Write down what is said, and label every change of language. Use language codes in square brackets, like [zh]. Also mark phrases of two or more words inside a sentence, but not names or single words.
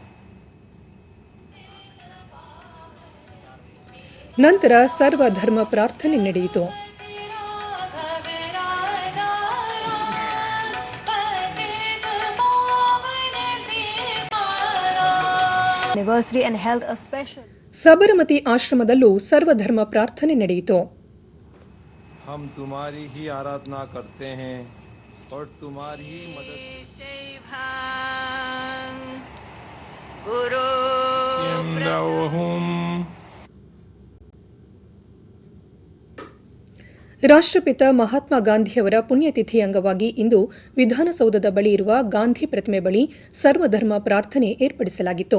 [kn] ನಂತರ ಸರ್ವಧರ್ಮ ಪ್ರಾರ್ಥನೆ ನಡೆಯಿತು. [en] Anniversary and held a special. [kn] ಸಬರಮತಿ ಆಶ್ರಮದಲ್ಲೂ ಸರ್ವಧರ್ಮ ಪ್ರಾರ್ಥನೆ ನಡೆಯಿತು. [hi] हम तुम्हारी ही आराधना करते हैं और तुम्हारी ही मदद [kn] ರಾಷ್ಟ್ರಪಿತ ಮಹಾತ್ಮ ಗಾಂಧಿಯವರ ಪುಣ್ಯತಿಥಿ ಅಂಗವಾಗಿ ಇಂದು ವಿಧಾನಸೌಧದ ಬಳಿ ಇರುವ ಗಾಂಧಿ ಪ್ರತಿಮೆ ಬಳಿ ಸರ್ವಧರ್ಮ ಪ್ರಾರ್ಥನೆ ಏರ್ಪಡಿಸಲಾಗಿತ್ತು.